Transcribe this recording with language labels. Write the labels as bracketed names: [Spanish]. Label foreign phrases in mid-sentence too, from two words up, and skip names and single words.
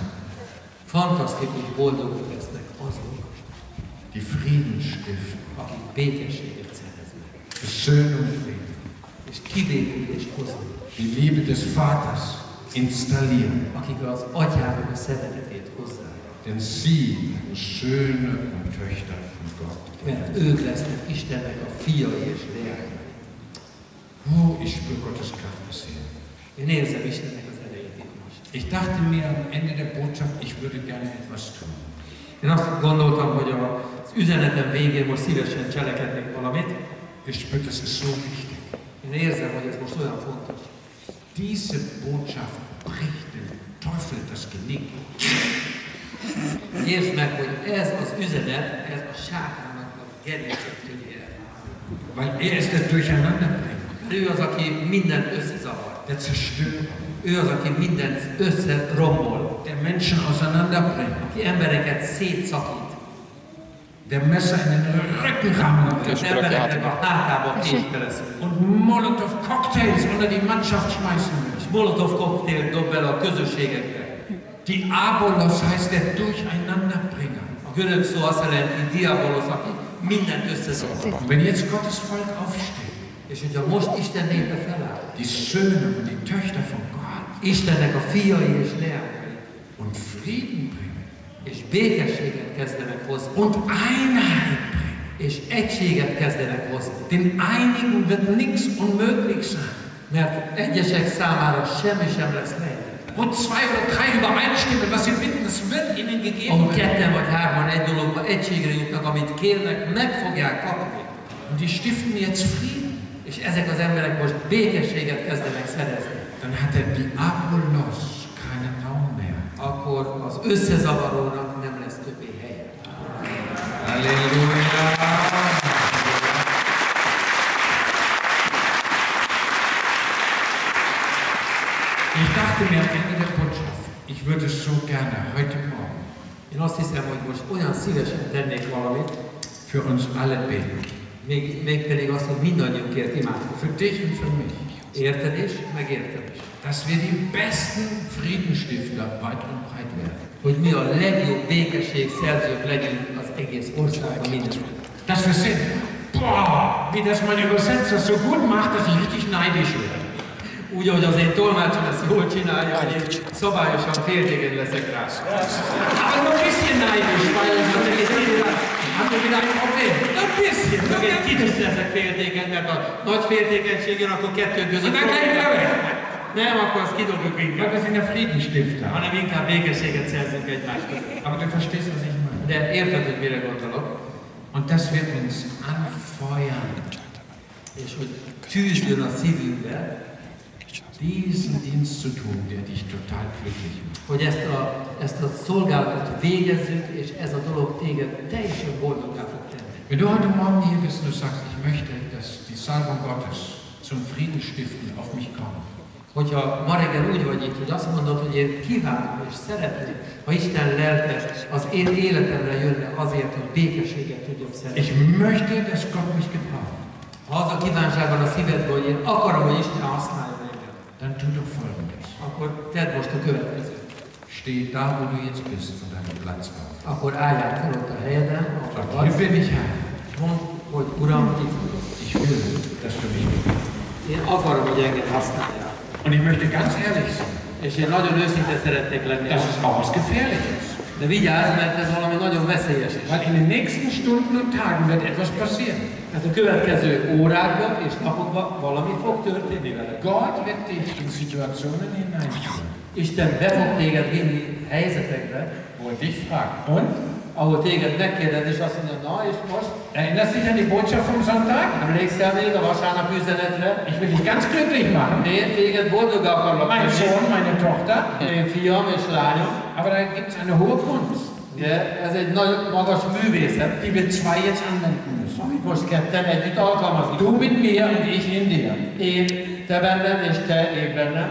[Hungarian] Fantasztikus boldogok lesznek azok, [German] die Frieden stiften, [Hungarian] akik békességet szereznek, [German] Versöhnung bringen, [Hungarian] és kibékülést hoznak, [German] die Liebe des Vaters installieren. [Hungarian] akik az atyának a szeretetét hozzák. [German] Denn sie sind Söhne und Töchter von Gott. [Hungarian] Mert ők lesznek Istennek a fiai és leányai. [German] Oh, ich spüre Gottes Kraft bisher. [Hungarian] Én érzem Istennek az erejét itt most. [German] Ich dachte mir am Ende der Botschaft, ich würde gerne etwas tun. [Hungarian] Én azt gondoltam, hogy az üzenetem végén most szívesen cselekednék valamit. [German] Ich spüre, das ist so wichtig. [Hungarian] Én érzem, hogy ez most olyan fontos. [German] Diese Botschaft bricht dem Teufel das Genick. [Hungarian] Értsd meg, hogy ez az üzenet, ez a sátánnak a gerincet törje el. [German] Weil er ist der Durcheinanderbringer, [Hungarian] Ő az, aki mindent összezavar. [German] der Zerstörer, [Hungarian] Ő az, aki mindent összerombol. [German] der Menschen auseinanderbringt, [Hungarian] Aki embereket szétszakít. [German] der Messer in den Rücken rammen will [Hungarian] Az embereknek a hátába késztelesz. [German] und Molotow-Cocktails unter die Mannschaft schmeißen will. [Hungarian] És Molotov koktélt dob bele a közösségekbe. [German] Diabolos heißt der Durcheinanderbringer. [Hungarian] A görög szó azt jelenti, diabolos, aki mindent összezavar. [German] Und wenn jetzt Gottes Volk aufsteht, [Hungarian] És hogyha most Isten népe feláll, [German] die Söhne und die Töchter von Gott, [Hungarian] Istennek a fiai és leányai, [German] und Frieden bringen [Hungarian] és békességet kezdenek hozni, [German] und Einheit bringen, [Hungarian] és egységet kezdenek hozni. [German] den einigen wird nichts unmöglich sein. [Hungarian] Mert egyesek számára semmi sem lesz lehetetlen. [German] Wo zwei oder drei übereinstimmen, was sie bitten, das wird ihnen gegeben [Hungarian] Ahol [German] werden. [Hungarian] ketten vagy hárman egy dologban egységre jutnak, amit kérnek, meg fogják kapni. [German] Und die stiften jetzt Frieden. [Hungarian] És ezek az emberek most békességet kezdenek szerezni. [German] Dann hat der Diabolos keinen Raum mehr. [Hungarian] Akkor az összezavarónak nem lesz többé helye. Halleluja! [German] Ich dachte mir am Ende der Botschaft, ich würde es so gerne heute Morgen [Hungarian] Én azt hiszem, hogy most olyan szívesen tennék valamit, [German] für uns alle beten. [Hungarian] Mégpedig azt, hogy mindannyiunkért imádkozunk. [German] Für dich und für mich. [Hungarian] Érted is, meg érted is. [German] Dass wir die besten Friedensstifter weit und breit werden. [Hungarian] Hogy mi a legjobb békességszerzők legyünk az egész országban mindenhol. [German] Dass wir sind. Boah, wie das mein Übersetzer so gut macht, dass ich richtig neidisch werde. [Hungarian] Úgy, ahogy az én tolmácsom ezt jól csinálja, hogy én szabályosan féltéged leszek rá. [German] Aber nur ein bisschen neidisch, weil haben wir wieder ein Problem. Nur ein bisschen. [Hungarian] Csak egy kicsit leszek féltékeny, mert a nagy féltékenység jön, akkor kettőnk között. Nem, akkor azt kidobjuk inkább. [German] Wir sind ja Friedensstifter. [Hungarian] Hanem inkább békességet szerzünk egymáshoz. [German] Aber du verstehst, was ich meine. [Hungarian] De érted, hogy mire gondolok? [German] Und das wird uns anfeuern. [Hungarian] És hogy tűzjön a szívünkbe, [German] diesen Dienst zu tun, der dich total glücklich macht. [Hungarian] Hogy ezt a szolgálatot végezzük, és ez a dolog téged teljesen boldoggá fog tenni. [German] Wenn du heute Morgen hier bist und du sagst, ich möchte, dass die Salbung Gottes zum Friedensstiften auf mich kommt. [Hungarian] Hogyha ma reggel úgy vagy itt, hogy azt mondod, hogy én kívánom és szeretném, ha Isten lelke az én életemre jönne azért, hogy békességet tudjak szerezni. [German] Ich möchte, dass Gott mich gebraucht. [Hungarian] Ha az a kívánság van a szívedben, hogy én akarom, hogy Isten használja engem, [German] dann tu doch Folgendes. [Hungarian] akkor tedd most a következőt. [German] Steh da, wo du jetzt bist, von deinem Platz auf. [Hungarian] Akkor álljál fel ott a helyeden, ahol [German] Sag, [Hungarian] vagy, [German] hier bin ich, Herr. [Hungarian] és mondd, hogy Uram, itt vagyok. [German] Ich will, dass du mich gebrauchst. [Hungarian] Én akarom, hogy engem használjál. [German] Und ich möchte ganz ehrlich sein. [Hungarian] És én nagyon őszinte szeretnék lenni. [German] Das ist auch was Gefährliches. [Hungarian] De vigyázz, mert ez valami nagyon veszélyes is. [German] Weil in den nächsten Stunden und Tagen wird etwas passieren. [Hungarian] Hát a következő órákban és napokban valami fog történni vele. [German] Gott wird dich in Situationen hineinführen. [Hungarian] Isten be fog téged vinni helyzetekbe, [German] wo er dich fragt. Und? [Hungarian] Ahol téged megkérdez, és azt mondja, na és most? [German] Erinnerst dich an die Botschaft vom Sonntag? [Hungarian] Emlékszel még a vasárnap üzenetre? [German] Ich will dich ganz glücklich machen. [Hungarian] Én téged boldoggá akarlak. [German] Mein Sohn, meine Tochter. [Hungarian] Én fiam és lányom. [German] Aber da gibt es eine hohe Kunst. [Hungarian] De ez egy nagy magas művészet, [German] die wir zwei jetzt anwenden müssen. [Hungarian] Amit most ketten együtt alkalmazni. [German] Du mit mir und ich in dir. [Hungarian] Én te benned és te én bennem.